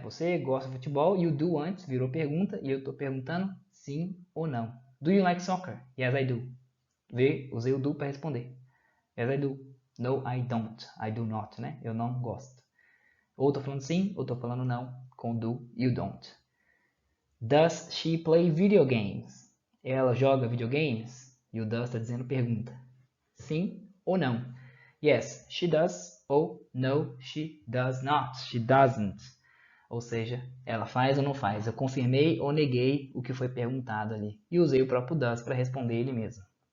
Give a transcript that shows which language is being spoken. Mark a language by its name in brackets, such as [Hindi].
[Portuguese] Você gosta de futebol e o do antes virou pergunta e eu estou perguntando sim ou não. [English] Do you like soccer? Yes, I do. [Portuguese] Usei o do para responder. [English] Yes, I do. No, I don't. I do not, né? [Portuguese] Eu não gosto. Ou estou falando sim, ou estou falando não, com do e o don't. [English] Does she play video games? [Portuguese] Ela joga videogames? E o does está dizendo pergunta. Sim ou não? [English] Yes, she does. Ou no, she does not. She doesn't. [Portuguese] Ou seja, ela faz ou não faz. Eu confirmei ou neguei o que foi perguntado ali. E usei o próprio does para responder ele mesmo.